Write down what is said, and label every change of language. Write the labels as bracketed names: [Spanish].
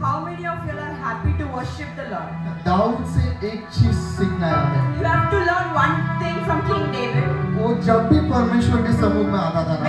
[English] How many of you are happy to worship the Lord? [Hindi] Dawood से एक चीज सीखना है हमें, [English] You have to learn one thing from King David. [Hindi] वो जब भी परमेश्वर के समूह में आता था ना,